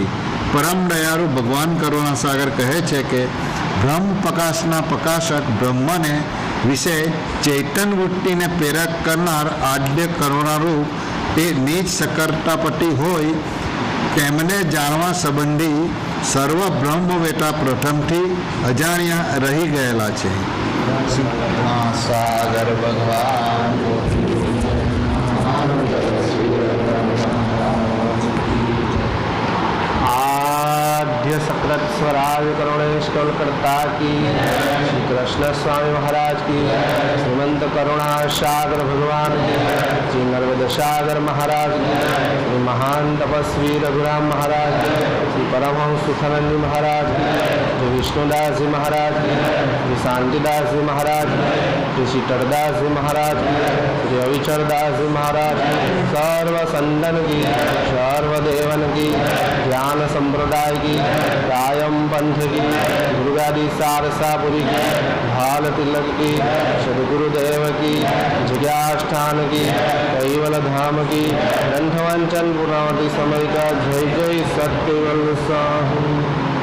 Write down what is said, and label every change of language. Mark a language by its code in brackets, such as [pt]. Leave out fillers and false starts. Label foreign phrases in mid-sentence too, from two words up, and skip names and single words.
[gu] પરમ દયાળુ ભગવાન કરુણાસાગર કહે છે કે બ્રહ્મ પ્રકાશના પ્રકાશક બ્રહ્મને વિશે ચૈતન વૃત્તિને પ્રેરક કરનાર આદ્ય કરુણારૂપ તે નીચ સકર્તાપતિ હોય તેમને જાણવા સંબંધી સર્વ બ્રહ્મવેતા પ્રથમથી અજાણ્યા રહી ગયેલા છે. [hi] સાગર ભગવાન आद्य सकृत स्वराज करुणेश करता की श्री कृष्ण स्वामी महाराज की श्रीमंत करुणा सागर भगवान की श्री नर्मदा सागर महाराज की श्री महान तपस्वी रघुराम महाराज की श्री परमहंस सुखानंद जी महाराज की श्री विष्णुदास जी महाराज की श्री शांतिदास जी महाराज की श्री शीतलदास जी महाराज की श्री अविचरदास जी महाराज की सर्व संतन की सर्वदेवन की ज्ञान संप्रदाय की रायम पंथ की दुर्गादी सारसापुरी की भाल तिलक की सदगुरुदेव की जिज्ञास्थान की कैवल धाम की ग्रंथवंचन पुरावती समय का जय जय सत्यवल स्वामी.